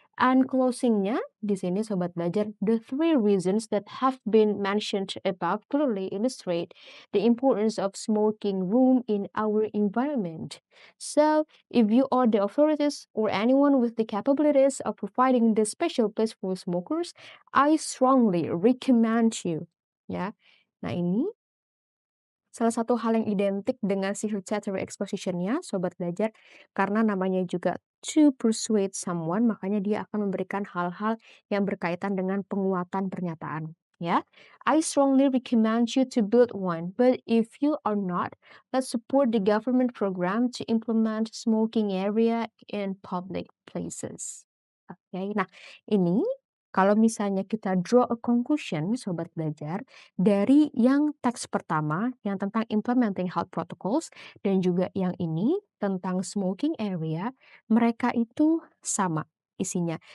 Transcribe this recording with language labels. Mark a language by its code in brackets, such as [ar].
[en] And [id] closingnya di sini sobat belajar, [en] the three reasons that have been mentioned above clearly illustrate the importance of smoking room in our environment. So, if you are the authorities or anyone with the capabilities of providing this special place for smokers, I strongly recommend you. [id] Ya. Nah, ini salah satu hal yang identik dengan si hereditary exposition-nya, sobat belajar, karena namanya juga [en] to persuade someone, [id] makanya dia akan memberikan hal-hal yang berkaitan dengan penguatan pernyataan. [en] Ya, I strongly recommend you to build one, but if you are not, let's support the government program to implement smoking area in public places. [id] Oke, nah ini kalau misalnya kita [en] draw a conclusion, [id] sobat belajar, dari yang teks pertama yang tentang implementing health protocols dan juga yang ini tentang smoking area, mereka itu sama isinya.